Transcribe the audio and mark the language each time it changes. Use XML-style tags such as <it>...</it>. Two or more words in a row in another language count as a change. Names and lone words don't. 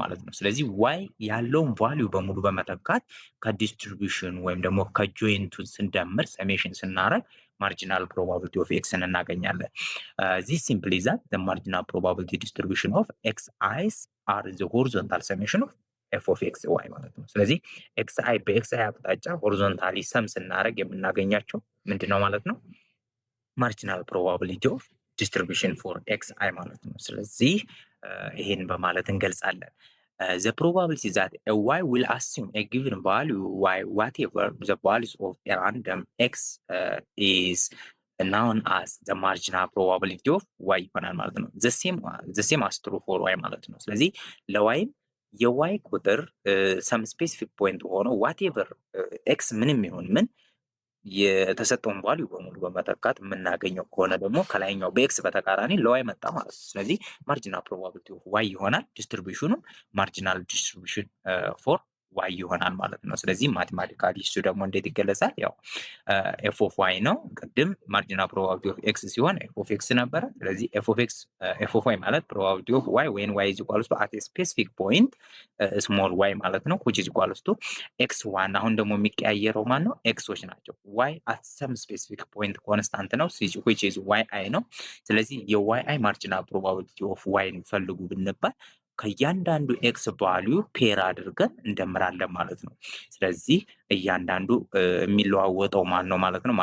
<am>ማለት ነው። ስለዚህ ዋይ ያለውን ቫሊዩ በሙሉ በመተካት ከዲስትሪቢዩሽን ወይም ደግሞ ከጆይንቱ ስንደምር ሰሜሽን ስናረግ</am> <en>marginal probability of x</en> <am>እናገኛለን።</am> <en>this simply that the marginal probability distribution of x is are the horizontal summation of f of x y</en> <am>ማለት ነው። ስለዚህ ኤክስ አይ በኤክስ አይ አቅጣጫ</am> <en>horizontally sum</en> <am>ስናደርግ የምናገኛቸው ምንድን ነው ማለት ነው?</am> <en>marginal probability of distribution for x i</en> <am>ማለት ነው። ስለዚህ ይሄን በማለት እንገልጻለን።</am> <en>the probability that a y will assume a given value y whatever the values of a random x is known as the marginal probability of y</en> <am>ይሆናል ማለት ነው።</am> <en>the same as true for y</en> <am>ማለት ነው። ስለዚህ ለዋይም የዋይ ቁጥር</am> <en>some specific point ሆኖ ዋቴቨር</en> <am>ኤክስ ምንም ይሁን ምን የተሰጠውን ቫልዩ በሙሉ በመተካት የምናገኘው ከሆነ ደግሞ ከላይኛው በኤክስ በተቃራኒ ለዋይ መጣ ማለት ነው። ስለዚህ</am> <en>marginal probability of y</en> <am>ይሆናል። ዲስትሪቢዩሽኑም</am> <en>marginal distribution for y</en> <am>ይሆናል ማለት ነው። ስለዚህ ማቴማቲካሊ እሱ ደግሞ እንዴት ይገለጻል? ያው</am> <en>f of y</en> <am>ነው። ቅድም</am> <en>marginal probability of x</en> <am>ሲሆን</am> <en>f of x</en> <am>ነበረ። ስለዚህ</am> <en>f of y</en> <am>ማለት</am> <en>probability of y when y is equals to at specific point small y</en> <am>ማለት ነው</am> <en>which is equals to x one።</en> <am>አሁን ደግሞ የሚቀያየረው ማን ነው? ኤክሶች ናቸው።</am> <en>y at some specific point</en> <am>ኮንስታንት ነው</am> <en>which is y i</en> <am>ነው። ስለዚህ የዋይ አይ</am> <en>marginal probability of y</en> <am>ፈልጉ ብንባል ከእያንዳንዱ</am> <en>x value</en> <am>ፔር አድርገን እንደምራለን ማለት ነው። ስለዚህ እያንዳንዱ የሚለዋወጠው ማን ነው ማለት ነው?</am>